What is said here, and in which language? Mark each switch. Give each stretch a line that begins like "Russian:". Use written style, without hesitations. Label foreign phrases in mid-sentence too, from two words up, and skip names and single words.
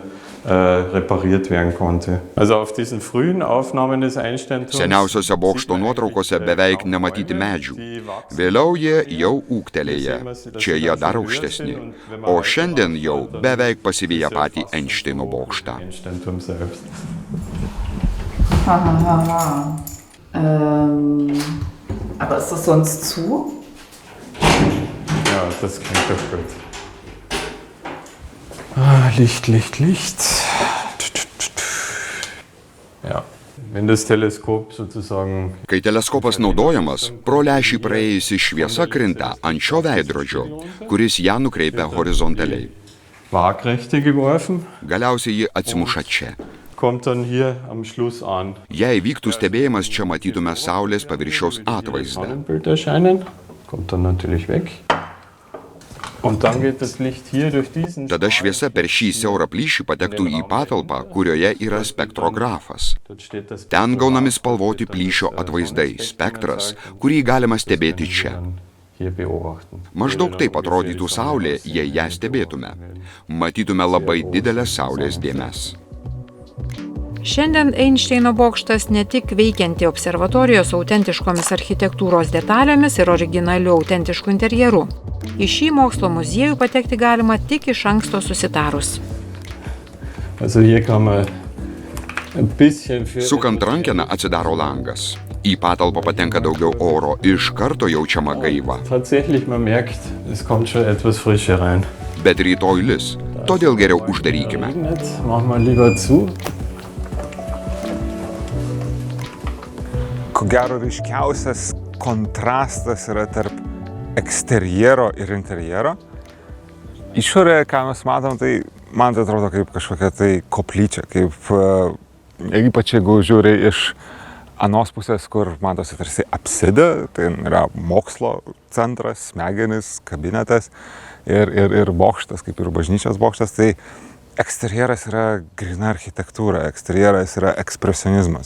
Lithuanian: Seniausiose bokšto nuotraukose beveik nematyti medžių. Vėliau jie jau ūgtelėję, čia jie dar aukštesni, o šiandien jau beveik pasiviję patį Einšteino bokštą.
German: Aber ist das sonst zu? Ja, das klingt doch gut. Licht. Ja. Wenn das Teleskop sozusagen...
Lithuanian: Kai teleskopas naudojamas, pro lęšį praėjusi šviesa krinta ant šio veidrodžio, kuris ją nukreipia horizontaliai.
German: Waagrechte geworfen.
Lithuanian: Galiausiai ji atsimuša čia.
German: Kommt dann hier am Schluss an.
Lithuanian: Jei vyktų stebėjimas, čia matytume Saulės paviršiaus atvaizdą.
German: Bild erscheinen. Kommt dann natürlich weg. Und dann geht das Licht hier durch diesen
Lithuanian: Tada šviesa per šį siaurą plyšį patektų į patalpą, kurioje yra spektrografas.
German: Dort steht das
Lithuanian: Ten gaunami spalvoti plyšio atvaizdai, spektras, kurį galima stebėti čia.
German: hier beobachten.
Lithuanian: Maždaug taip atrodytų Saulė, jei ją stebėtume. Matytume labai didelės Saulės dėmes. Šiandien Einšteino bokštas ne tik veikianti observatorijos autentiškomis architektūros detalėmis ir originaliu autentišku interjeru. Į šį mokslo muziejų patekti galima tik iš anksto susitarus.
German: Also hier kann man ein bisschen für
Lithuanian: Sukant rankeną atsidaro langas. Į patalpą patenka daugiau oro, iš karto jaučiama gaiva.
German: Tatsächlich, man merkt, es kommt schon etwas Frische rein.
Lithuanian: Bet rytoj lis, todėl geriau uždarykime.
German: Regnet, machen wir lieber zu.
Lithuanian: Ko gero ryškiausias kontrastas yra tarp eksterjero ir interjero. Išorėje, ką mes matom, tai man tai atrodo kaip kažkokia tai koplyčia, kaip ypač jeigu žiūri iš anos pusės, kur matosi tarsi apsida, tai yra mokslo centras, smegenis, kabinetas ir bokštas, kaip ir bažnyčios bokštas, tai eksterjeras yra gryna architektūra, eksterjeras yra ekspresionizmas.